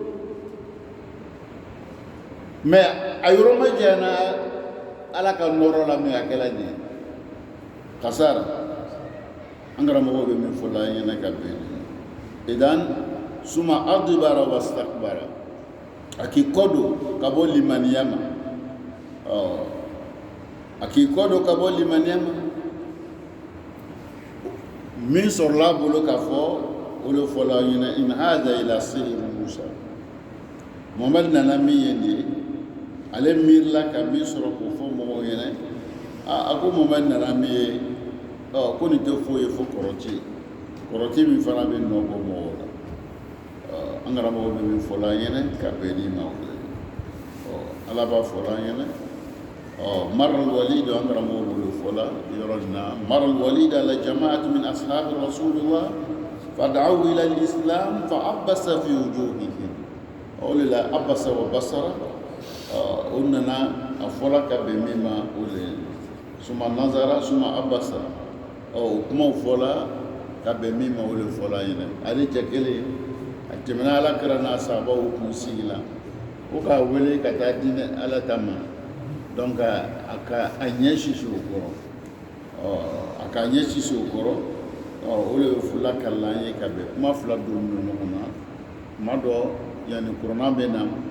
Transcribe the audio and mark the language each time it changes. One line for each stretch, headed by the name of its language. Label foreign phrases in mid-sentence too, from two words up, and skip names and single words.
Bambara: mais a yɔrɔ ma jɛna ala ka nɔrɔ la min a kɛra de kasara an karamɔgɔw bɛ min fɔ la an ɲɛna ka bɛn
Arabic: إذا ثم أدبر واستكبر
Bambara: a k'i kɔ don ka bɔ limaniya ma a k'i kɔ don ka bɔ limaniya ma min sɔrɔla a bolo k'a fɔ o de fɔla an ɲɛna
Arabic: إن هذا إلا سحر موسى
Bambara: Muhamadu nana min ye nin ye ale miirila ka min sɔrɔ k'o fɔ mɔgɔw ɲɛna a ko Muhamadu nana min ye ko nin tɛ foyi ye fo kɔrɔti min fana bɛ nɔ bɔ mɔgɔw la an karamɔgɔ bɛ min fɔla an ɲɛna ka bɛn ni ma o ye ala b'a fɔla an ɲɛna
Arabic: مر الوليد
Bambara: an karamɔgɔ b'o fɔla yɔrɔ nin na
Arabic: مر الوليد على جماعة من أصحاب رسول الله فدعوه إلى الإسلام فعبس في وجوههم
Bambara: o de la
Arabic: عبس و
Bambara: basara o nana a fɔla ka bɛn min ma o le
Arabic: ثم نظر ثم عبس
Bambara: o kumaw fɔla ka bɛn min ma o de fɔla ɲɛna ale cɛ kelen a tɛmɛna alakira n'a sahabaw kun sigi la ko k'a wele ka taa diinɛ ala ta ma donc a ɲɛ sisi o kɔrɔ a ka ɲɛ sisi o kɔrɔ o de fula kalila an ye ka bɛn kuma fila don ɲɔgɔn na kuma dɔ yanni kuranna bɛ na